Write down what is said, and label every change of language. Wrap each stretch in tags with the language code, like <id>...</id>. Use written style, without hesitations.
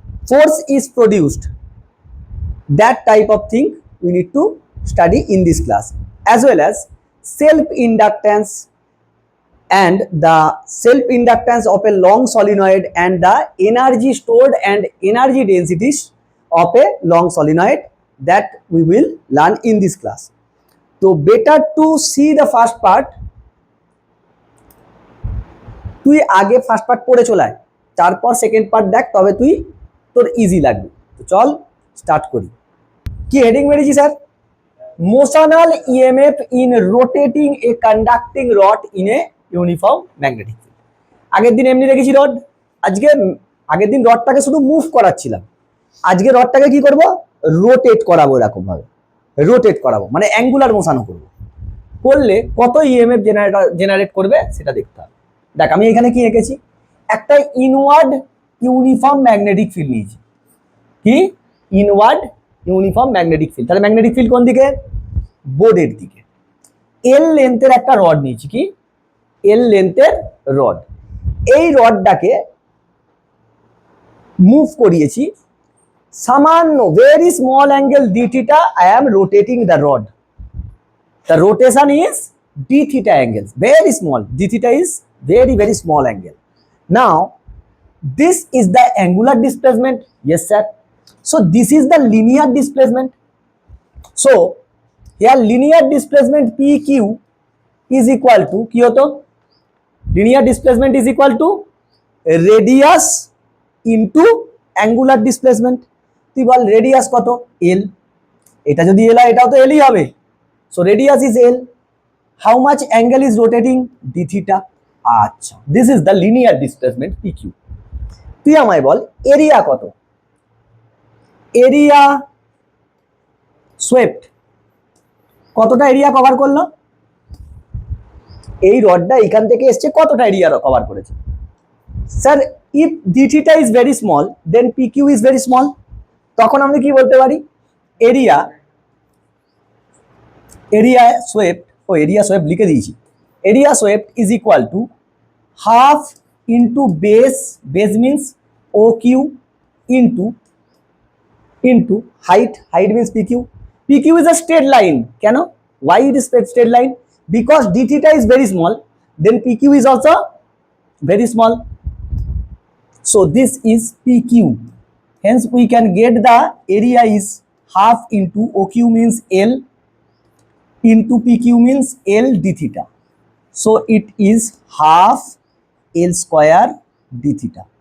<en>force is produced, that type of thing we need to study in this class, as well as self inductance and the self inductance of a long solenoid and the energy stored and energy densities of a long solenoid, that we will learn in this class. So better to see the first part.</en> <bn>তুই আগে first part পড়ে চলায়, তারপর second part দেখ, তবে তুই তোর easy লাগবে। তো চল স্টার্ট করি। কি হেডিং মেরেছি sir?</bn> <en>Motional EMF in rotating a conducting rod in a uniform magnetic field.</en> <bn>আগের দিন এমনি রেখেছি রড, আগের দিন রডটাকে শুধু মুভ করাচ্ছিলাম, আজকে রডটাকে কি করব? রোটেট করাবো। এরকম ভাবে রোটেট করাবো মানে অ্যাঙ্গুলার মোশানো করবো। করলে কত ইএমএফ জেনারেট করবে সেটা দেখতে হবে। দেখ, আমি এখানে কি এঁকেছি? একটা ইনওয়ার্ড ইউনিফর্ম ম্যাগনেটিক ফিল্ড নিয়েছি। কি? Inward uniform magnetic field. তাহলে ম্যাগনেটিক ফিল্ড কোন দিকে? বোর্ডের দিকে। এল লেন্থের একটা রড নিয়েছি। কি? এল লেন্থের রড। এই রডটাকে মুভ করিয়েছি সামান্য,</bn> <en>Very small angle d theta. I am rotating the rod. The rotation is d theta angles, very small. D theta is very, very small angle. Now, this is the angular displacement. Yes, sir. So, this is the linear displacement. So, here linear displacement PQ is equal to,</en> <bn>কি হতো?</bn> <en>Linear displacement is equal to radius into angular displacement.</en> <bn>তুই বল radius কত? L. এটা যদি L হয়, এটাও তো L ই হবে।</bn> <en>So radius is L. How much angle is rotating? D theta. আচ্ছা, this is the linear displacement PQ.</en> <bn>তুই আমায় বল এরিয়া কত? এরিয়া সোয়েপ্ট কতটা এরিয়া কভার করলো? এই রডটা এখান থেকে এসছে, কতটা এরিয়া কভার করেছে?</bn> <en>Sir, if d theta is very small, then PQ is very small.</en> <bn>তখন আমরা কি বলতে পারি? এরিয়া সোয়েপ্ট, এরিয়া সোয়েপ্ট লিখে দিয়েছি।</bn> <en>Area swept is equal to half into base means O Q into height means PQ. PQ is a straight line.</en> <bn>কেন?</bn> <en>Why it is straight line? Because d theta is very small, then PQ is also very small. So this is PQ. Hence we can get the area is half into OQ means L into PQ means L d theta. So it is half L square d theta.</en>